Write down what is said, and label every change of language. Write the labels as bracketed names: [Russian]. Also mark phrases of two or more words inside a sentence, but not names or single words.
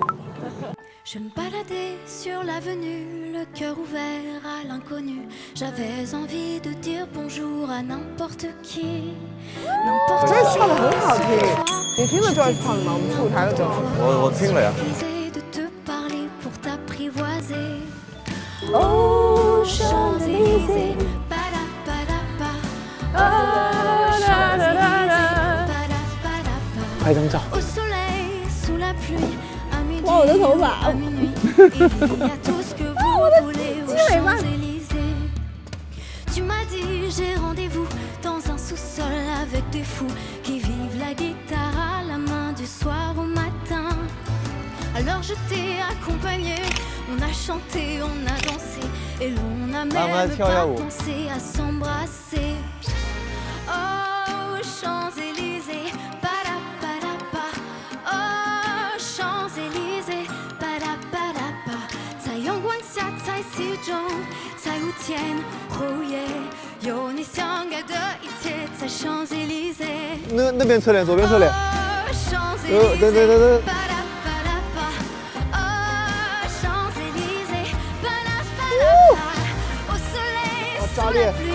[French] Je me baladais sur l'avenue, le cœur ouvert à l'inconnu. J'avais envie de dire bonjour à n'importe qui. [Chinese] Joyce 唱的很好听，你听了 Joyce 唱的吗？我们去舞台的时候。我听了呀。 [French] De te parler pour t'apprivoiser. Oh Champs-Élysées, bada bada ba. Oh Champs-Élysées, bada bada ba. [Chinese] 拍张照。 [French] Au soleil, sous la pluie. [Chinese] 哇，我的头发！ [French] Tu m'as dit j'ai rendez-vous dans un sous-sol avec des fous qui vivent la guitare à la main du soir au matin. Alors je t'ai accompagné, on a chanté, on a dansé et l'on a même pas pensé à s'embrasser. Oh Champs-Élysées, para para pa. Oh Champs-Élysées, para para pa. [Chinese] 在阳光下，在其中，在无天后夜，有你相爱的一切，在 Champs-Élysées。那边侧脸，左边侧脸。对。炸裂！